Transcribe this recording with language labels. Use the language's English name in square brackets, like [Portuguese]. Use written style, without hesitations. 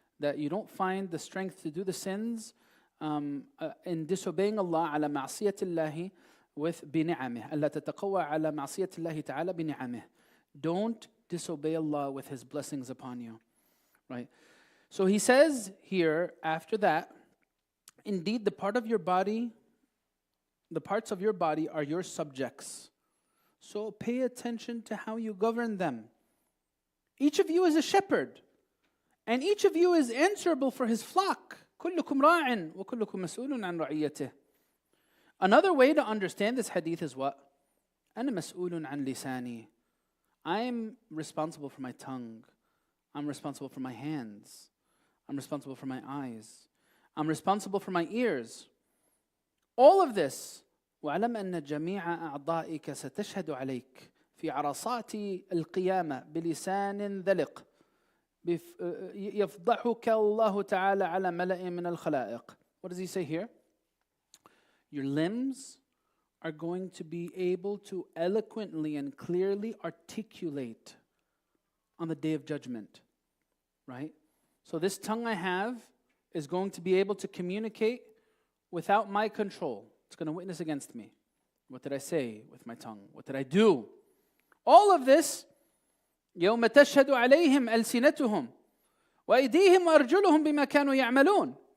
[English] That you don't find the strength to do the sins in disobeying Allah [Arabic] على معصية الله [English] with بنعمه. [Arabic] أَلَّا تَتَقَوَّى على معصية الله تعالى بنعمه. [English] Don't disobey Allah with His blessings upon you. Right? So he says here, after that, indeed the parts of your body are your subjects. So pay attention to how you govern them. Each of you is a shepherd, and each of you is answerable for his flock. [Arabic] كلكم راع وكلكم مسؤول عن رعيته. [English] Another way to understand this hadith is what? [Arabic] أنا مسؤول عن لساني. [English] I'm responsible for my tongue. I'm responsible for my hands. I'm responsible for my eyes. I'm responsible for my ears. All of this. [Arabic] وَاعْلَمْ أَنَّ جَمِيعَ أَعْضَائِكَ سَتَشْهَدُ عَلَيْكَ في عرصات القيامة بلسان ذلق يفضحك الله تعالى على ملأ من الخلائق. [English] What does he say here? Your limbs are going to be able to eloquently and clearly articulate on the day of judgment, right? So this tongue I have is going to be able to communicate without my control. It's going to witness against me. What did I say with my tongue? What did I do? All of this, [Arabic] يوم تشهد عليهم ألسنتهم وأيديهم وأرجلهم بما كانوا يعملون.